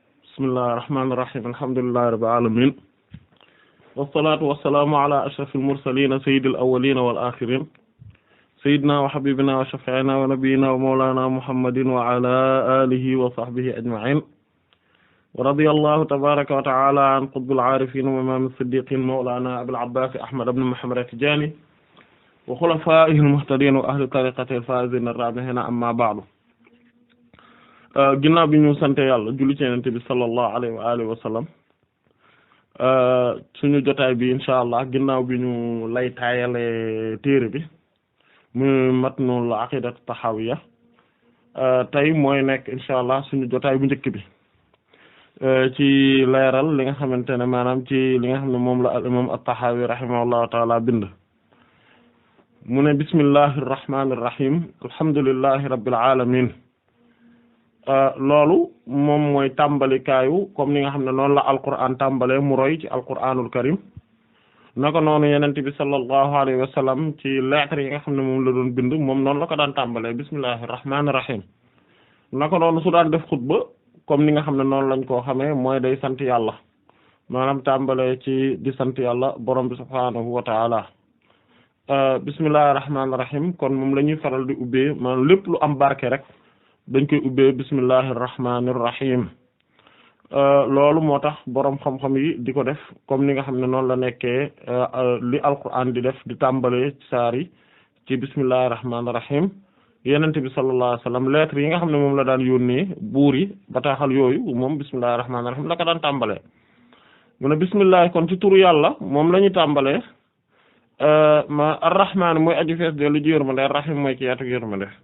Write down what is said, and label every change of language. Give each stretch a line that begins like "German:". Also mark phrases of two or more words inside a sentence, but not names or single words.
Arabic: بسم الله الرحمن الرحيم الحمد لله رب العالمين والصلاة والسلام على أشرف المرسلين سيد الأولين والآخرين سيدنا وحبيبنا وشفيعنا ونبينا ومولانا محمد وعلى آله وصحبه أجمعين ورضي الله تبارك وتعالى عن قطب العارفين وإمام الصديقين مولانا أبي العباس أحمد بن محمد التجاني وخلفائه المهتدين وأهل طريقته الفائزين الرابحين أما بعد.
Wolof: ginnaaw bi ñu sante yàlla julli ci Yonent bi
Arabic: صلى الله عليه وعلى آله وسلم
Wolof: suñu jotaay bi
Arabic: إن شاء الله
Wolof: ginnaaw bi ñu lay taayale téere bi mu matnul aqidat tahawiyya tey mooy nekk
Arabic: إن شاء الله
Wolof: suñu jotaay bu njëkk bi ci leeral li nga xamante ne maanaam ci li nga xam ne moom la
Arabic: الإمام الطحاوي رحمه الله تعالى
Wolof: bind mu ne
Arabic: بسم الله الرحمن الرحيم الحمد لله رب العالمين
Wolof: loolu moom mooy tàmbalikaayu comme ni nga xam ne noonu la alquran tàmbalee mu roy ci
Arabic: القرآن الكريم
Wolof: naka noonu yenent bi
Arabic: صلى الله عليه وسلم
Wolof: ci lettres yi nga xam ne moom la doon bind moom noonu la ko daan tàmbalee
Arabic: بسم الله الرحمن
Wolof: rahim naka noonu su daan def xutba comme ni nga xam ne noonu lañ koo xamee mooy day sant yàlla maanaam tàmbalee ci di sant yàlla borom bi
Arabic: سبحانه وتعالى بسم الله الرحمن
Wolof: rahim kon moom la ñuy faral di ubbee maanaam lépp lu am barke rek dañ koy ubbee
Arabic: بسم الله الرحمن الرحيم
Wolof: loolu moo tax boroom xam-xam yi di ko def comme ni nga xam ne noonu la nekkee li alquran di def di tàmbalee saar yi ci
Arabic: بسم الله الرحمن الرحيم
Wolof: yenente bi
Arabic: صلى الله عليه وسلم
Wolof: lettres yi nga xam ne moom la daan yónnee buur yi bataaxal yooyu moom
Arabic: بسم الله الرحمن الرحيم
Wolof: la ko daan tàmbalee mu ne bismillah kon ci turu yàlla moom la ñu tàmbalee ma ar-rahman mooy aju fees de lu ji yërmande ar-rahim mooy ki yaatu yërmande